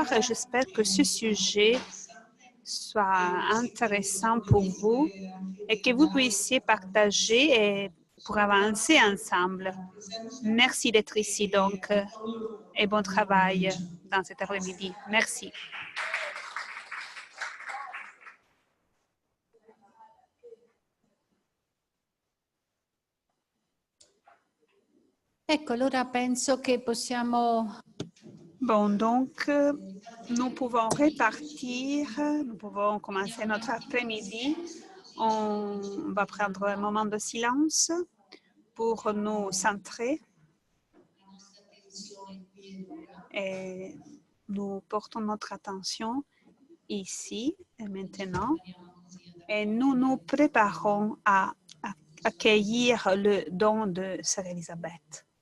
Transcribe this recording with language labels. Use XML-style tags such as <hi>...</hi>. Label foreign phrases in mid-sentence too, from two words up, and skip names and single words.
<fr>J'espère que ce sujet soit intéressant pour vous et que vous puissiez partager pour avancer ensemble. Merci d'être ici donc et bon travail dans cet après-midi. Merci.</fr> <it>Ecco, allora penso che possiamo...</it> <fr>Bon, donc, nous pouvons repartir, nous pouvons commencer notre après-midi. On va prendre un moment de silence pour nous centrer et nous portons notre attention ici et maintenant et nous nous préparons à accueillir le don de Sœur Élisabeth.</fr>